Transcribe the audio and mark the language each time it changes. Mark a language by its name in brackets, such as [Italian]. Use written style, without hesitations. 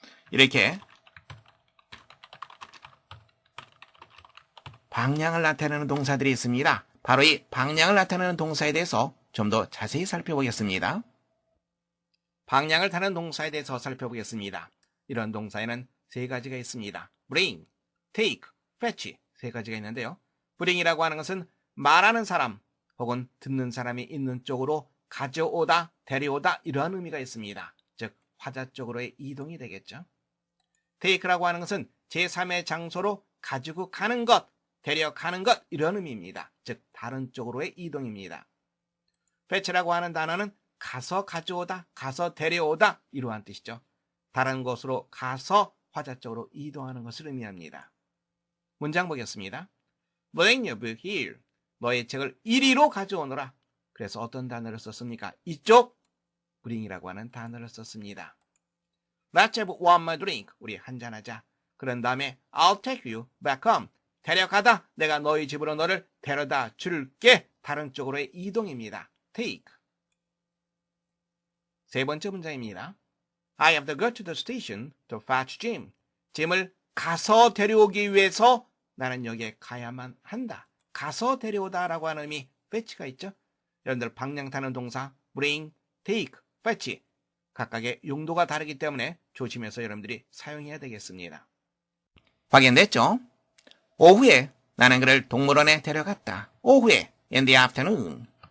[Korean] 이렇게 방향을 나타내는 동사들이 있습니다. 바로 이 방향을 나타내는 동사에 대해서 좀 더 자세히 살펴보겠습니다. 방향을 타는 동사에 대해서 살펴보겠습니다. 이런 동사에는 3가지가 있습니다. bring, take, fetch 3가지가 있는데요. bring이라고 하는 것은 말하는 사람 혹은 듣는 사람이 있는 쪽으로 가져오다, 데려오다 이러한 의미가 있습니다. 즉 화자 쪽으로의 이동이 되겠죠. take라고 하는 것은 제3의 장소로 가지고 가는 것, 데려가는 것 이런 의미입니다. 즉 다른 쪽으로의 이동입니다. fetch라고 하는 단어는 가서 가져오다, 가서 데려오다 이러한 뜻이죠. 다른 곳으로 가서 화자 쪽으로 이동하는 것을 의미합니다. 문장 보겠습니다. [English] Bring your book here. [Korean] 너의 책을 이리로 가져오너라. 그래서 어떤 단어를 썼습니까? 이쪽 bring이라고 하는 단어를 썼습니다. [English] Let's have one more drink. [Korean] 우리 한잔하자. 그런 다음에 [English] I'll take you back home. [Korean] 데려가다. 내가 너희 집으로 너를 데려다 줄게. 다른 쪽으로의 이동입니다. [English] take. [Korean] 세 번째 문장입니다. [English] I have to go to the station to fetch Jim. [Korean] 짐을 가서 데려오기 위해서 나는 여기에 가야만 한다. 가서 데려오다라고 하는 의미 fetch가 있죠. 여러분들 방향 타는 동사 bring, take, fetch 각각의 용도가 다르기 때문에 조심해서 여러분들이 사용해야 되겠습니다. 확인됐죠? 오후에 나는 그를 동물원에 데려갔다. 오후에 [English] in the afternoon.